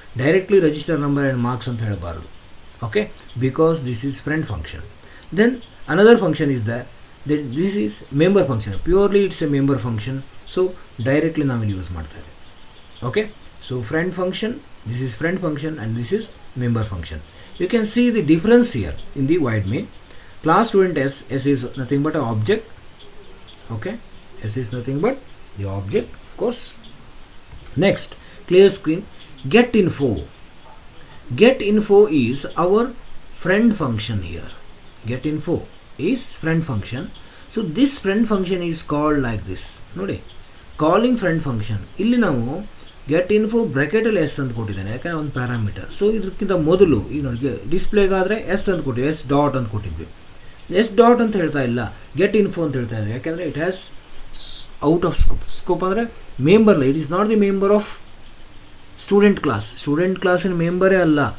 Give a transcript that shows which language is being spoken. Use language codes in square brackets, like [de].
[en] directly register number and marks [kn] ಅಂತ ಹೇಳಬಾರ್ದು, [en] Okay, because this is friend function. Then another function is this is member function, purely it's a member function. So directly [kn] ನಾವಿಲ್ಲಿ use ಮಾಡ್ತಾ ಇದ್ದೀವಿ. [en] Okay, so friend function, this is friend function and this is member function. You can see the difference here in the void main. Class student s is nothing but an object. Okay, s is nothing but the object, of course. Next, clear screen. Get info is our friend function here. Get info is friend function. So this friend function is called like this. Nodi, calling friend function. [kn] Illi ನಾವು get info ಬ್ರ್ಯಾಕೆಟಲ್ಲಿ S ಅಂತ ಕೊಟ್ಟಿದ್ದಾನೆ, ಯಾಕಂದರೆ ಒಂದು parameter. So ಇದಕ್ಕಿಂತ ಮೊದಲು ಈಗ ನೋಡಿ ಡಿಸ್ಪ್ಲೇಗಾದರೆ S ಅಂತ ಕೊಟ್ಟಿದ್ವಿ, ಎಸ್ ಡಾಟ್ ಅಂತ ಕೊಟ್ಟಿದ್ವಿ. ಎಸ್ ಡಾಟ್ ಅಂತ ಹೇಳ್ತಾ ಇಲ್ಲ, ಗೆಟ್ ಇನ್ಫೋ ಅಂತ ಹೇಳ್ತಾ ಇದ್ದೀವಿ, ಯಾಕೆಂದರೆ [en] it has out of scope [kn] ಅಂದರೆ ಮೆಂಬರ್ಲ್ಲ, [en] it is not the member of student [kn] ಕ್ಲಾಸಿನ ಮೆಂಬರೇ ಅಲ್ಲ.